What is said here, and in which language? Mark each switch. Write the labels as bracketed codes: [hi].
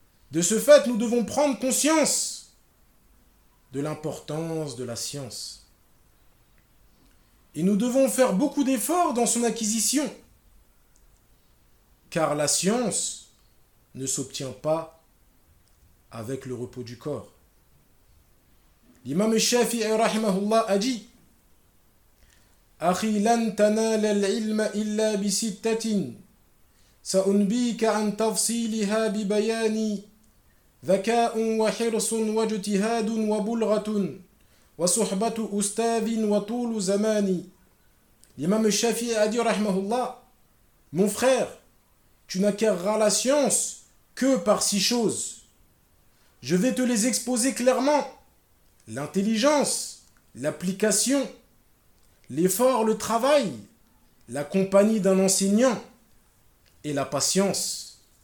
[fr] De ce fait, nous devons prendre conscience de l'importance de la science. Et nous devons faire beaucoup d'efforts dans son acquisition, car la science ne s'obtient pas avec le repos du corps. L'imam Shafi'i rahimahullah a dit: [ar] أخي لن تنال العلم إلا بستة سأنبيك عن تفصيلها ببياني ذكاء وحرص واجتهاد وبلغة وصحبة أستاذ وطول زماني. [fr] L'imam Shafi'i a dit, rahmahullah, mon frère, tu n'acquerras la science que par six choses. Je vais te les exposer clairement: l'intelligence, l'application, l'effort, le travail, la compagnie d'un enseignant et la patience.